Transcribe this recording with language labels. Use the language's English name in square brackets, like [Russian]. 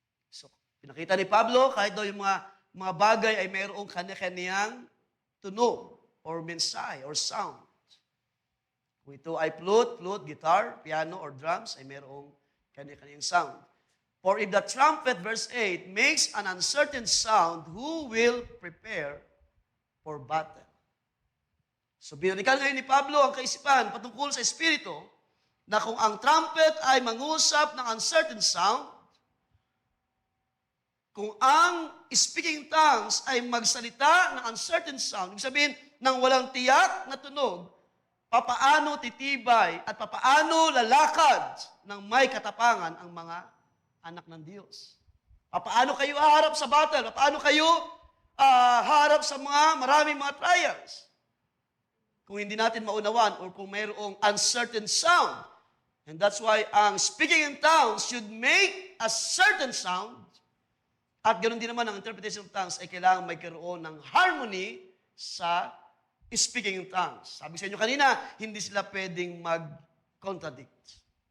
[Filipino] So, pinakita ni Pablo, kahit daw yung mga bagay ay mayroong kanya-kanyang tunog or mensahe or sound. Kung ito ay flute, guitar, piano, or drums, ay mayroong kanya-kanyang sound. [English] For if the trumpet, verse 8, makes an uncertain sound, who will prepare for battle? [Filipino] So binalikan ngayon ni Pablo ang kaisipan patungkol sa Espiritu na kung ang trumpet ay mangusap ng uncertain sound, kung ang speaking tongues ay magsalita ng uncertain sound, ibig sabihin, ng walang tiyak na tunog, papaano titibay at papaano lalakad ng may katapangan ang mga anak ng Diyos? Papaano kayo haharap sa battle? Papaano kayo haharap sa maraming mga trials? Kung hindi natin maunawan or kung mayroong uncertain sound. [English] And that's why ang speaking in tongues should make a certain sound. [Filipino] At ganoon din naman ang interpretation of tongues ay kailangan magkaroon ng harmony sa speaking in tongues. Sabi sa inyo kanina, hindi sila pwedeng mag-contradict.